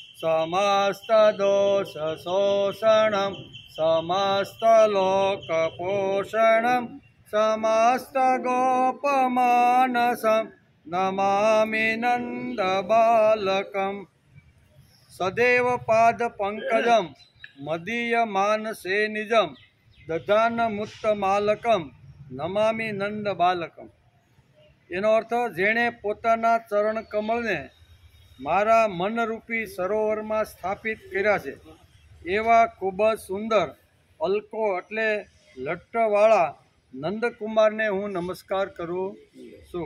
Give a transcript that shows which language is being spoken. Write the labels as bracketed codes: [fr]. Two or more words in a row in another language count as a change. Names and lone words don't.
[sa] समस्तदोषशोषणं समस्तलोकपोषणं समस्तगोपमानसं नमामि नन्दबालकम्। सदैव पादपङ्कजं मदीयमानसे निजं दधानमुत्तमालकं नमामि नंदबालकम। [gu] એનો અર્થ જેણે પોતાના ચરણ કમળને મારા મનરૂપી સરોવરમાં સ્થાપિત કર્યા છે એવા ખૂબ જ સુંદર અલકો એટલે લટ્ટવાળા નંદકુમારને હું નમસ્કાર કરું છું।